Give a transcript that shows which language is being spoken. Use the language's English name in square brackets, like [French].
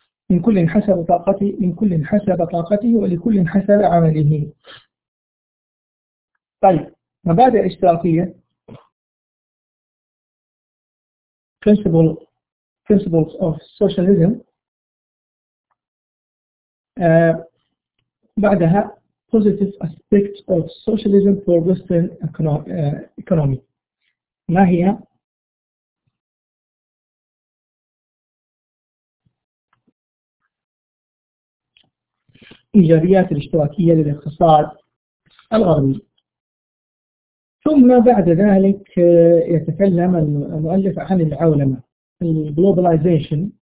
[Arabic] من كل حسب طاقته، من كل حسب طاقته ولكل حسب عمله. طيب مبادئ الاشتراكية [English] principles of socialism. [Arabic] بعدها [English] positive aspects of socialism for Western economy. [Arabic] ما هي إيجابيات الاشتراكية للاقتصاد الغربي؟ ثم بعد ذلك يتكلم المؤلف عن العولمة globalization.